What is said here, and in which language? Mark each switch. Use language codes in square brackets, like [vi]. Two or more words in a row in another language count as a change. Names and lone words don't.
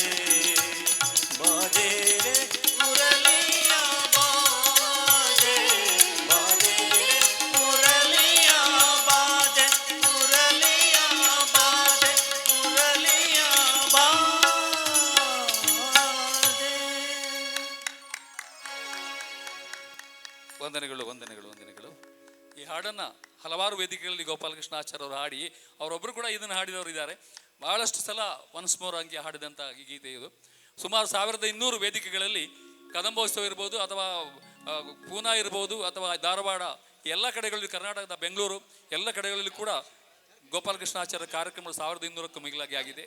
[hi] बाजे रे मुरलिया बाजे बाजे रे मुरलिया बाजे मुरलिया बाजे मुरलिया बाजे [kn] ವಂದನೆಗಳು ವಂದನೆಗಳು ವಂದನೆಗಳು. ಈ ಹಾಡನ್ನ ಹಲವಾರು ವೇದಿಕೆಗಳಲ್ಲಿ ಗೋಪಾಲಕೃಷ್ಣ ಆಚಾರ್ಯ ಅವರು ಹಾಡಿ ಅವರೊಬ್ಬರು ಕೂಡ ಇದನ್ನು ಹಾಡಿದವರು ಇದ್ದಾರೆ. ಬಹಳಷ್ಟು ಸಲ [en] once more [kn] ಅಂಗಿ ಹಾಡಿದಂಥ ಈ ಗೀತೆ ಇದು. ಸುಮಾರು 1200 ವೇದಿಕೆಗಳಲ್ಲಿ ಕದಂಬೋತ್ಸವ ಇರ್ಬೋದು ಅಥವಾ ಪೂನಾ ಇರ್ಬೋದು ಅಥವಾ ಧಾರವಾಡ ಎಲ್ಲ ಕಡೆಗಳಲ್ಲಿ, ಕರ್ನಾಟಕದ ಬೆಂಗಳೂರು ಎಲ್ಲ ಕಡೆಗಳಲ್ಲಿ ಕೂಡ ಗೋಪಾಲಕೃಷ್ಣಾಚಾರ್ಯ ಕಾರ್ಯಕ್ರಮಗಳು 1200ಕ್ಕೂ ಮಿಗಿಲಾಗಿ ಆಗಿದೆ.